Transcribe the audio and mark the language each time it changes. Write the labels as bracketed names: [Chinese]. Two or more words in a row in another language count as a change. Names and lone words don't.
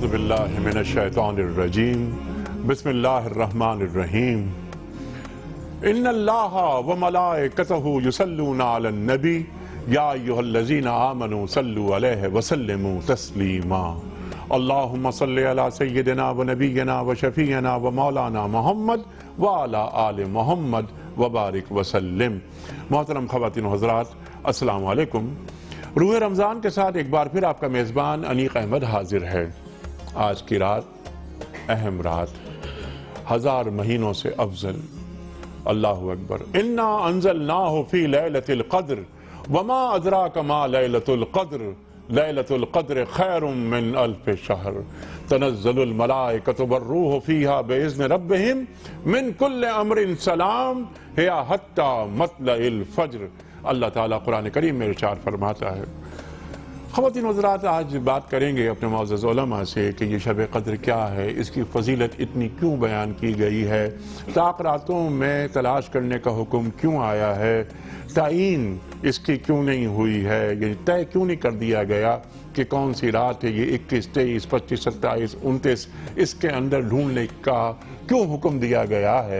[Arabic] باللہ من الشیطان الرجیم بسم اللہ الرحمن الرحیم ان اللہ وملائکتہ یصلون علی النبی یا ایھا الذین آمنوا صلوا علیہ وسلموا تسلیما اللہم صلی علی سیدنا و نبینا و شفیعنا و مولانا محمد وعلی آل محمد وبارک وسلم۔ [Urdu] محترم خواتین و حضرات، [Arabic] السلام علیکم۔ [Urdu] روح رمضان کے ساتھ ایک بار پھر آپ کا میزبان انیق احمد حاضر ہے۔ آج کی رات اہم رات، 1000 مہینوں سے افضل۔ [Arabic] اللہ اکبر۔ انا انزلناہ فی لیلۃ القدر وما ادراک ما لیلۃ القدر لیلۃ القدر خیر من الف شہر تنزل الملائکۃ والروح فیہا باذن ربہم من کل امر سلام ہی حتی مطلع الفجر۔ [Urdu] اللہ تعالیٰ قرآن کریم میں ارشاد فرماتا ہے۔ خواتین و حضرات، آج بات کریں گے اپنے معزز علماء سے کہ یہ شب قدر کیا ہے، اس کی فضیلت اتنی کیوں بیان کی گئی ہے، طاق راتوں میں تلاش کرنے کا حکم کیوں آیا ہے، تعین اس کی کیوں نہیں ہوئی ہے، یعنی طے کیوں نہیں کر دیا گیا کہ کون سی رات ہے، یہ 21، 23، 25، 27، 29، اس کے اندر ڈھونڈنے کا کیوں حکم دیا گیا ہے۔